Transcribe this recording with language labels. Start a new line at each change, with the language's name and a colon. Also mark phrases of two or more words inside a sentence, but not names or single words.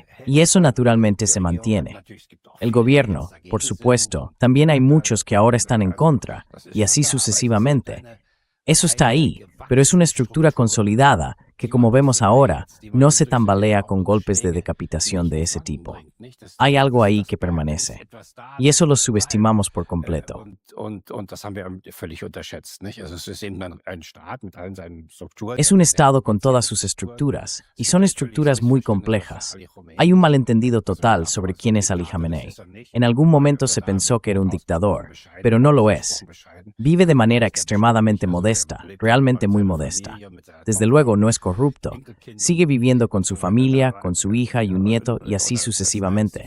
Spanish: Y eso naturalmente se mantiene. El gobierno, por supuesto, también hay muchos que ahora están en contra, y así sucesivamente. Eso está ahí, pero es una estructura consolidada que, como vemos ahora, no se tambalea con golpes de decapitación de ese tipo. Hay algo ahí que permanece, y eso lo subestimamos por completo.
German: Und das haben wir völlig unterschätzt, nicht? Also es ist eben ein Staat mit allen seinen Strukturen.
Spanish: Es un Estado con todas sus estructuras, y son estructuras muy complejas. Hay un malentendido total sobre quién es Ali Khamenei. En algún momento se pensó que era un dictador, pero no lo es. Vive de manera extremadamente modesta, realmente muy modesta. Desde luego no es corrupto. Sigue viviendo con su familia, con su hija y un nieto, y así sucesivamente.